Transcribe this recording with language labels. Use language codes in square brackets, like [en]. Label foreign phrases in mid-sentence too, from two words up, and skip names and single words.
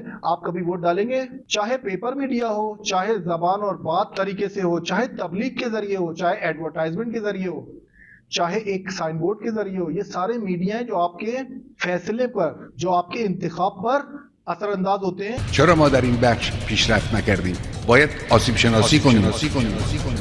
[ur] آپ کبھی ووٹ ڈالیں گے, چاہے [en] paper media [ur] ہو, چاہے زبان اور بات طریقے سے ہو, چاہے تبلیغ کے ذریعے ہو, چاہے ایڈورٹائزمنٹ کے ذریعے ہو, چاہے ایک [en] sign board [ur] کے ذریعے ہو. یہ سارے میڈیا ہیں جو آپ کے فیصلے پر, جو آپ کے انتخاب پر اثر انداز ہوتے ہیں. [fa] چرا ما در این بخش پیشرفت نکردیم؟ باید آسیب شناسی کنیم.